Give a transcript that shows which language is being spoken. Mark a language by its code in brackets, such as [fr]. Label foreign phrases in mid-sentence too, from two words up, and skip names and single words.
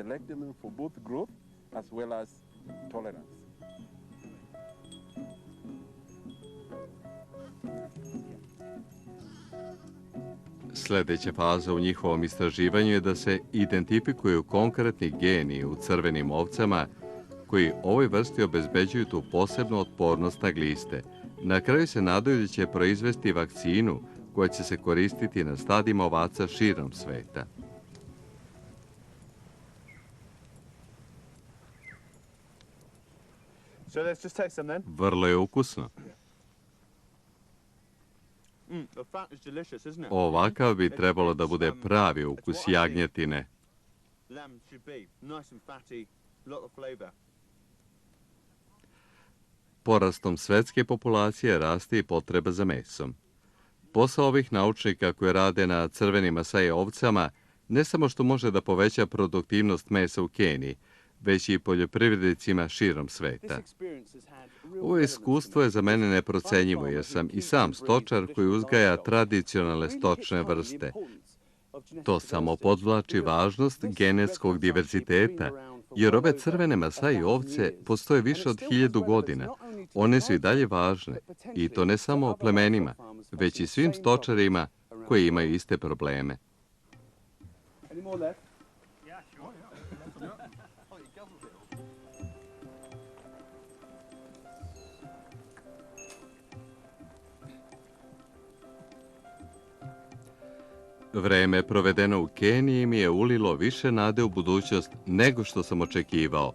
[sr] Sljedeća faza u njihovom istraživanju je da se identifikuju konkretni geni u crvenim ovcama koji ovoj vrsti obezbeđuju tu posebnu otpornost na gliste. Na kraju se nadaju da će proizvesti vakcinu koja će se koristiti na stadima ovaca širom sveta. [en] So let's just taste them then. [sr] Vrlo je ukusno. [en] The fat is delicious, isn't it? [sr] Ovakav bi trebalo da bude pravi ukus jagnjetine. [en] Lamb should be nice and fatty, lot of flavor. [sr] Porastom svetske populacije raste i potreba za mesom. Posao ovih naučnika koji rade na crvenim Masai ovcama ne samo što može da poveća produktivnost mesa u Keniji, već i poljoprivrednicima širom sveta. Ovo iskustvo je za mene neprocenjivo jer sam i sam stočar koji uzgaja tradicionalne stočne vrste. To samo podvlači važnost genetskog diverziteta, jer ove crvene Masai ovce postoje više od 1000 godina. One su i dalje važne, i to ne samo plemenima, već i svim stočarima koji imaju iste probleme. [en] Any more left? [sr] Vreme provedeno u Keniji mi je ulilo više nade u budućnost nego što sam očekivao.